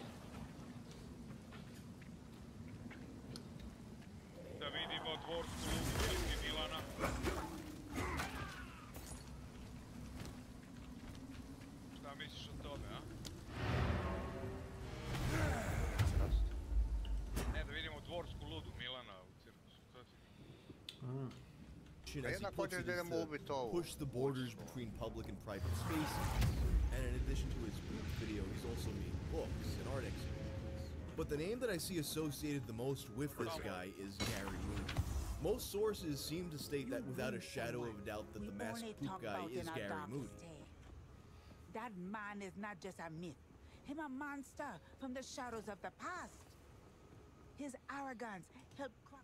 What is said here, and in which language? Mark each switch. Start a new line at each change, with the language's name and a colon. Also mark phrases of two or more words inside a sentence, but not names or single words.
Serbian: Da vidimo dvorsku luku Milana. Šta misliš o tome, a? Ne, da vidimo dvorsku ludu Milana u cirkusu. To ti...
English: As he puts it, is to push the borders between public and private spaces. And in addition to his book video, he's also made books and art exhibitions. But the name that I see associated the most with this guy is Gary Moody. Most sources seem to state that without a shadow of a doubt that the masked poop guy is Gary Moody. That man is not just a myth. Him a monster from the shadows of the past. His arrogance helped